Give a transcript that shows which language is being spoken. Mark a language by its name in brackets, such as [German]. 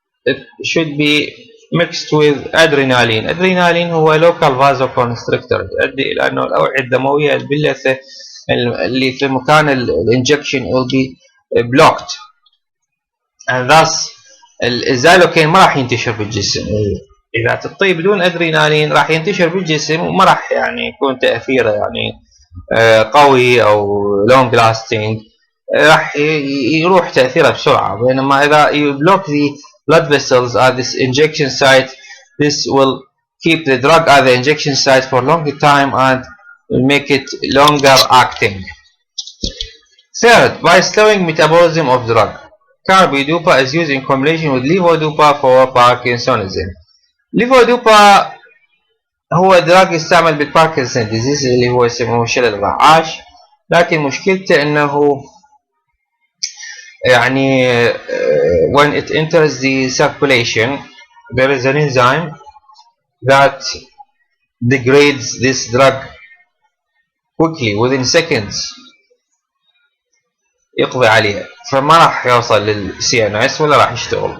[English] It should be mixed with adrenaline. [Arabic] Adrenaline هو local vasoconstrictor، يؤدي إلى أنه الأوعية الدموية البلثة اللي في مكان الانجكشن [English] will be blocked، and thus [Arabic] الزيلوكين ما راح ينتشر بالجسم. إذا تعطيه بدون أدرينالين راح ينتشر بالجسم وما راح يعني يكون تأثيره يعني قوي أو long lasting، راح يروح تأثيره بسرعة. بينما إذا [English] you block the blood vessels at this injection site, this will keep the drug at the injection site for a longer time and make it longer acting. Third, by slowing metabolism of drug. Carbidopa is used in combination with levodopa for Parkinsonism. [Arabic] levodopa هو دراج يستعمل بالباركنسون ديزيز اللي هو يسموه شلل الرعاش، لكن مشكلته انه يعني [English] when it enters the circulation there is an enzyme that degrades this drug quickly within seconds، [Arabic] يقضي عليها، فما راح يوصل للسي ان اس ولا راح يشتغل.